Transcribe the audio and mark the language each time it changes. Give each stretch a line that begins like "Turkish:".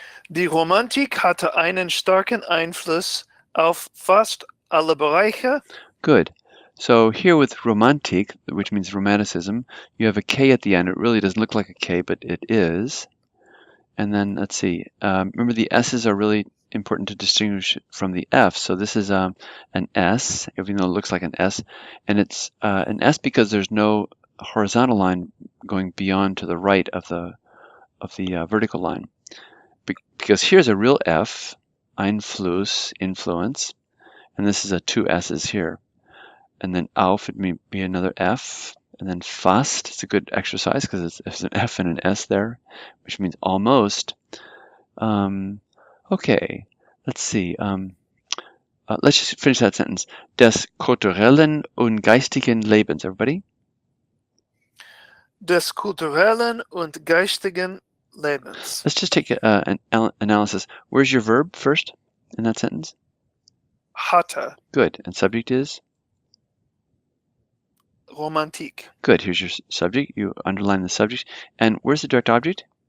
German: Die Romantik hatte einen starken Einfluss auf fast alle Bereiche.
English: Good. So here with Romantik, which means romanticism, you have a K at the end. It really doesn't look like a K, but it is. And then let's see. Remember, the S's are really important to distinguish from the F. So this is an S, even though it looks like an S, and it's an S because there's no horizontal line going beyond to the right of the vertical line. Because here's a real F, Einfluss, influence, and this is a two S's here. And then auf would be another F. And then fast, it's a good exercise because it's an F and an S there, which means almost. Okay, let's see. Let's just finish that sentence.
German: Des kulturellen und geistigen Lebens,
English: everybody.
German: Des kulturellen und geistigen Lebens.
English: Let's just take an analysis. Where's your verb first in that sentence?
German: Hatte.
English: Good. And subject is?
German: Romantik.
English: Good. Here's your subject. You underline the subject. And where's the direct object?